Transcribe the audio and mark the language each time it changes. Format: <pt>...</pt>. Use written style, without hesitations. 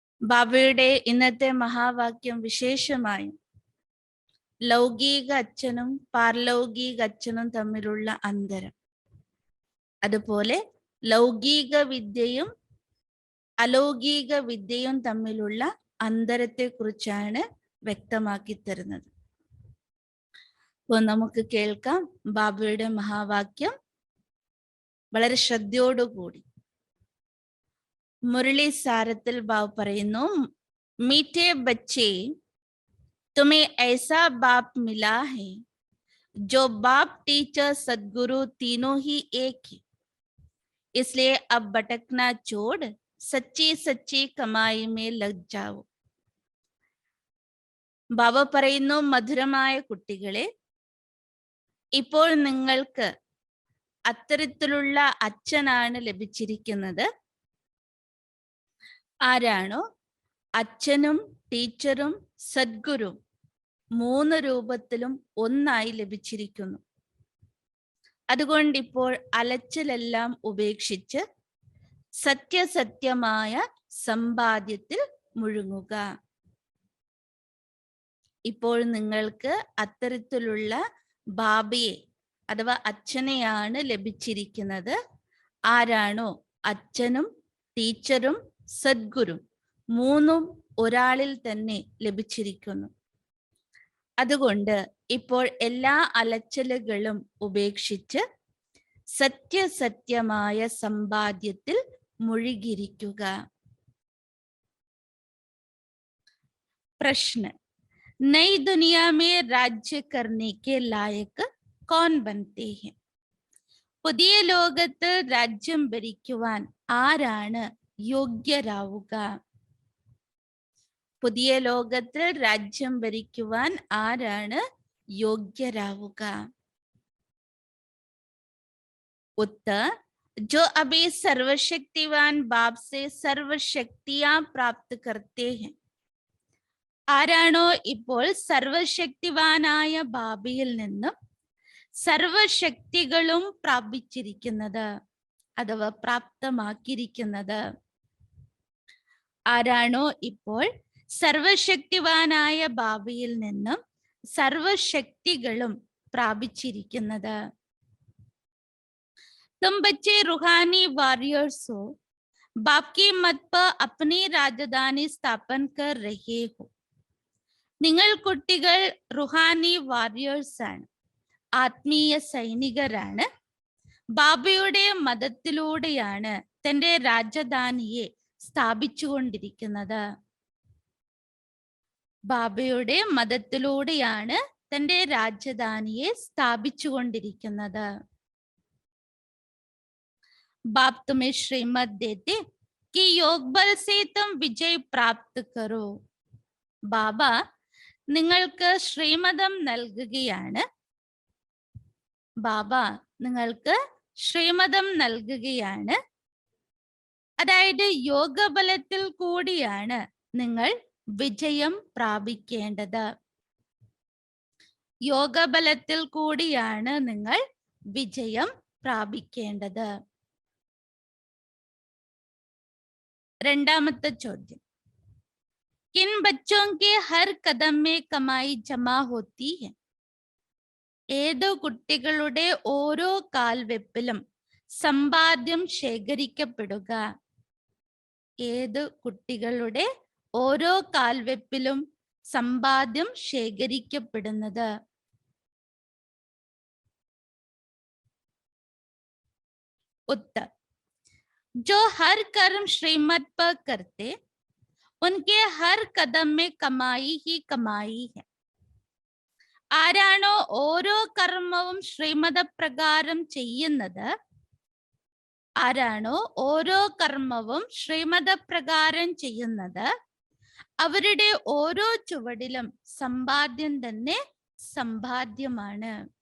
<ml>ബാബയുടെ ഇന്നത്തെ മഹാവാക്യം വിശേഷമായും ലൗകിക അച്ഛനും പാരലൗകിക അച്ഛനും തമ്മിലുള്ള അന്തരം, അതുപോലെ ലൗകിക വിദ്യയും അലൗകിക വിദ്യയും തമ്മിലുള്ള അന്തരത്തെ കുറിച്ചാണ് വ്യക്തമാക്കി തരുന്നത്. അപ്പോൾ നമുക്ക് കേൾക്കാം ബാബയുടെ മഹാവാക്യം വളരെ ശ്രദ്ധയോടുകൂടി. മുരളി സാരത്തിൽ ബാബു പറയുന്നു,</ml> <hi>മീഠേ ബच्चे तुम्हें ऐसा बाप मिला है जो बाप टीचर सदगुरु तीनों ही एक है, इसलिए अब भटकना छोड़ सच्ची सच्ची कमाई में लग जाओ.</hi> <ml>ബാബ പറയുന്നു, മധുരമായ കുട്ടികളെ, ഇപ്പോൾ നിങ്ങൾക്ക് അത്തരത്തിലുള്ള അച്ഛനാണ് ലഭിച്ചിരിക്കുന്നത്. ആരാണോ അച്ഛനും ടീച്ചറും സദ്ഗുരും 3 രൂപത്തിലും ഒന്നായി ലഭിച്ചിരിക്കുന്നു. അതുകൊണ്ട് ഇപ്പോൾ അലച്ചിലെല്ലാം ഉപേക്ഷിച്ച് സത്യസത്യമായ സമ്പാദ്യത്തിൽ മുഴുകുക. ഇപ്പോൾ നിങ്ങൾക്ക് അത്തരത്തിലുള്ള ബാബയെ അഥവാ അച്ഛനെയാണ് ലഭിച്ചിരിക്കുന്നത്. ആരാണോ അച്ഛനും ടീച്ചറും സദ്ഗുരും 3ഉം ഒരാളിൽ തന്നെ ലഭിച്ചിരിക്കുന്നു. അതുകൊണ്ട് ഇപ്പോൾ എല്ലാ അലച്ചലുകളും ഉപേക്ഷിച്ച് സത്യസത്യമായ സമ്പാദ്യത്തിൽ മുഴുകിയിരിക്കുക.</ml> <hi>പ്രശ്ന, नई दुनिया में राज्य करने के लायक कौन बनते हैं?</hi> <ml>പുതിയ ലോകത്ത് രാജ്യം ഭരിക്കുവാൻ ആരാണ് യോഗ്യരാവുക? പുതിയ ലോകത്ത് രാജ്യം ഭരിക്കുവാൻ ആരാണ് യോഗ്യരാവുക?</ml> <hi>उत्तर, जो अभी सर्वशक्तिवान बाप से सर्वशक्तियां प्राप्त करते हैं.</hi> <ml>ആരാണോ ഇപ്പോൾ സർവശക്തിവാനായ ബാബയിൽ നിന്നും സർവശക്തികളും പ്രാപിച്ചിരിക്കുന്നത് അഥവാ പ്രാപ്തമാക്കിയിരിക്കുന്നത്? ആരാണോ ഇപ്പോൾ സർവശക്തിവാനായ ബാബയിൽ നിന്നും സർവശക്തികളും പ്രാപിച്ചിരിക്കുന്നത്?</ml> <hi>तुम बच्चे रूहानी वॉरियर्स हो, बाप की मत पर अपनी राजधानी स्थापन कर रहे हो.</hi> <ml>നിങ്ങൾ കുട്ടികൾ റുഹാനി വാരിയേഴ്സ് ആണ്, ആത്മീയ സൈനികരാണ്. ബാബയുടെ മതത്തിലൂടെയാണ് തന്റെ രാജധാനിയെ സ്ഥാപിച്ചുകൊണ്ടിരിക്കുന്നത്. ബാബയുടെ മതത്തിലൂടെയാണ് തന്റെ രാജധാനിയെ സ്ഥാപിച്ചുകൊണ്ടിരിക്കുന്നത്.</ml> <hi>बाप तुम्हें श्रीमत देते कि योग बल से तुम विजय प्राप्त करो.</hi> <ml>ബാബ നിങ്ങൾക്ക് ശ്രീമതം നൽകുകയാണ്. ബാബ നിങ്ങൾക്ക് ശ്രീമതം നൽകുകയാണ്. അതായത് യോഗബലത്തിൽ കൂടിയാണ് നിങ്ങൾ വിജയം പ്രാപിക്കേണ്ടത്. യോഗബലത്തിൽ കൂടിയാണ് നിങ്ങൾ വിജയം പ്രാപിക്കേണ്ടത്. രണ്ടാമത്തെ ചോദ്യം,</ml> <hi>किन बच्चों के हर कदम में कमाई जमा होती है?</hi> <ml>ഏതോ കുട്ടികളുടെ ഓരോ കാൽവെപ്പിലും സമ്പാദ്യം ശേഖരിക്കപ്പെടുക? ഏത് കുട്ടികളുടെ ഓരോ കാൽവെപ്പിലും സമ്പാദ്യം ശേഖരിക്കപ്പെടുന്നത്?</ml> <hi>उत्तर, जो हर कर्म श्रीमत पर करते उनके हर कदम में कमाई ही कमाई है.</hi> <ml>ആരാണോ ഓരോ കർമ്മവും ശ്രീമതപ്രകാരം ചെയ്യുന്നത് ആരാണോ ഓരോ കർമ്മവും ശ്രീമതപ്രകാരം ചെയ്യുന്നത് അവരുടെ ഓരോ ചുവടിലും സമ്പാദ്യം തന്നെ സമ്പാദ്യമാണ്.</ml>